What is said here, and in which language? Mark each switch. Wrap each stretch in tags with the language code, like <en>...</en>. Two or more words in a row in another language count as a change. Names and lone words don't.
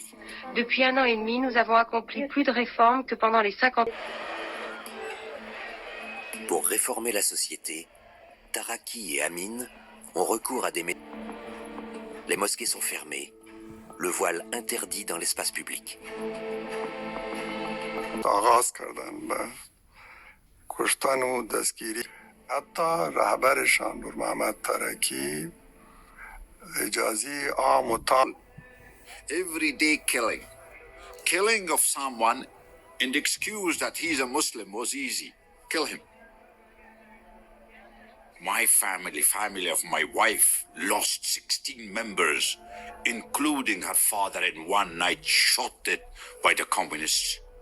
<fr>Depuis 1 an et demi, nous avons accompli plus de réformes que pendant les 50... Pour réformer la société, Taraki et Amin ont recours à des méthodes. Les mosquées sont fermées, le voile interdit dans l'espace public.</fr> <fa>آغاز کردن به کشتن و دستگیری حتی رهبرشان نور محمد ترکی اجازه عام و تام</fa> <en>Everyday killing of someone and excuse that he's a Muslim was easy. Kill him. My family of my wife, lost 16 members, including her father in one night, shot dead by the communists.</en>